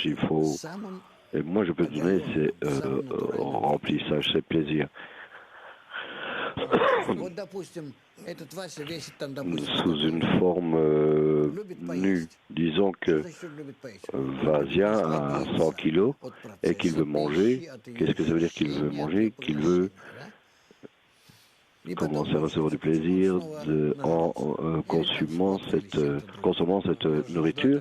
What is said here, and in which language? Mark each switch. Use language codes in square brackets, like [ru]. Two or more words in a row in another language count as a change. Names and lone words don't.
[fr] Il faut, [ru] в самом [fr] et moi, je peux donner ces remplissages, ces plaisirs. [ru] Вот, допустим, этот Вася весит там, [fr] sous une forme nue. Disons que Vasia a 100 kilos et qu'il veut manger. Qu'est-ce que ça veut dire qu'il veut manger? Qu'il veut commencer à recevoir du plaisir en consommant cette nourriture.